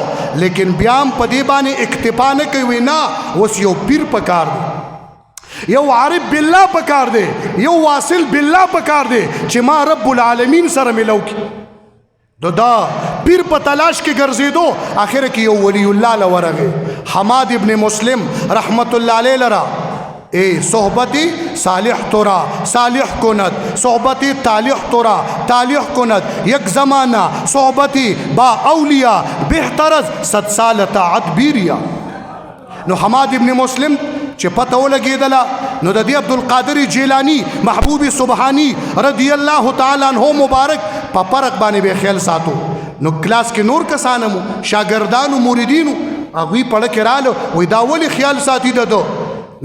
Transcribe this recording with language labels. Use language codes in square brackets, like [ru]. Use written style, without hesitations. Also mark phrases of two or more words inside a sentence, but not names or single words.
[ps] لیکن بیا هم په دې باندې اکتفا نه کوي، نه اوس یو پیر پکار دی، یو [ar] عارف بالله [ps] پکار دی، یو [ar] واصل بالله [ps] پکار دی چې ما [ar] رب العالمین [ps] سره ملو کی. دا پیر په تلاش کې ګرځېدو، آخر کې یو ولی الله لورغه حماد ابن مسلم رحمت الله علیه لرا اے [fa] صحبتی صالح تورا صالح کند، صحبتی طالح تورا طالح کند، یک زمانہ صحبتی با اولیاء بہترز 100 سال طاعت بیریا. [ps] نو حماد ابن مسلم چې پته ولګېدله نو د دې عبدالقادر جیلانی محبوبی سبحانی [ar] رضی الله تعالی عنہ [ps] مبارک په فرق باندې به خیال ساتو. نو کلاس کې نور کسانمو، شاګردانو، موریدینو هغوی پړه کې راله وایي دا ولې خیال ساتي د ده نا